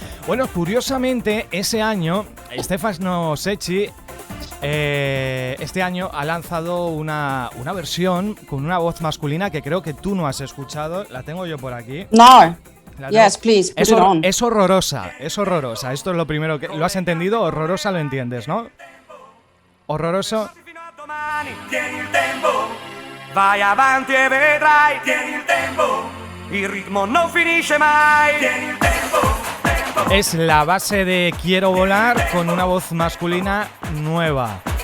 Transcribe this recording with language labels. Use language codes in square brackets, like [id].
[es] Bueno, curiosamente, ese año, Stefano Secchi este año ha lanzado una versión con una voz masculina que creo que tú no has escuchado. La tengo yo por aquí. [en] No. Yes, please, put it on. [es] Es horrorosa. Esto es lo primero que... ¿Lo has entendido? Horrorosa lo entiendes, ¿no? Horroroso. [it] Tieni il tempo, vai avanti e vedrai. Tieni il tempo, il ritmo non finisce mai. Tieni il tempo. [es] Es la base de Quiero volar con una voz masculina nueva.